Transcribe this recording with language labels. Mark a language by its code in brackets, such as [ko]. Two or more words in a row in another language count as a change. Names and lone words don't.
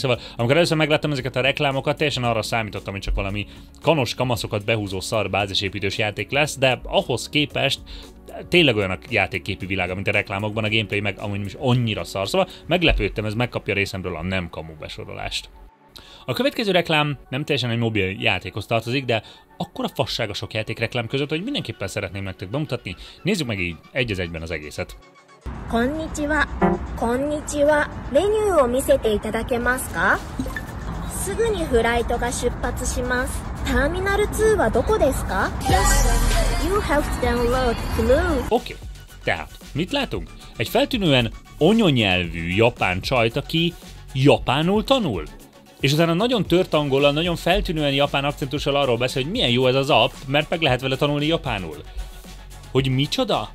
[hu] Szóval amikor először megláttam ezeket a reklámokat, teljesen arra számítottam, hogy csak valami kanos kamaszokat behúzó szar bázisépítős játék lesz, de ahhoz képest tényleg olyan a játékképű világa, mint a reklámokban, a gameplay meg amúgy is annyira szar. Szóval meglepődtem, ez megkapja részemről a nem kamu besorolást. A következő reklám nem teljesen egy mobil játékhoz tartozik, de akkora fasság a sok játékreklám között, hogy mindenképpen szeretném nektek bemutatni. Nézzük meg így egy az egyben az egészet. [ja] こんにちは、こんにちは, menü を見せていただけますか? すぐにフライトが出発します。ターミナル2はどこですか? [en] You have to download Flu. [hu] Oké, tehát mit látunk? Egy feltűnően anyanyelvű japán csajt, aki japánul tanul. És utána nagyon tört angollal, nagyon feltűnően japán akcentussal arról beszél, hogy milyen jó ez az app, mert meg lehet vele tanulni japánul. Hogy micsoda?